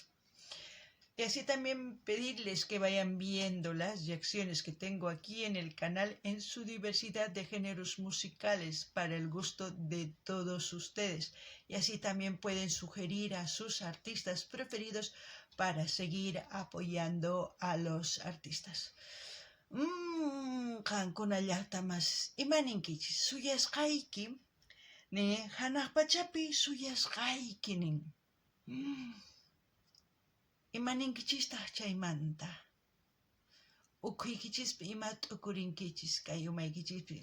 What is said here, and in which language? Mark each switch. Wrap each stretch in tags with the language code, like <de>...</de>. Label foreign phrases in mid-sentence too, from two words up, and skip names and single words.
<es>Y así también pedirles que vayan viendo las reacciones que tengo aquí en el canal en su diversidad de géneros musicales para el gusto de todos ustedes. Y así también pueden sugerir a sus artistas preferidos para seguir apoyando a los artistas.</es> <qu>Qankuna llaqtamas imaninkichis suyasqayki ni hanaq pachapi suyasqayki nin. Imaninkichistaq chaymanta. Ukhuykichis ima t'ukurinkichis kay umaykichispi.</qu>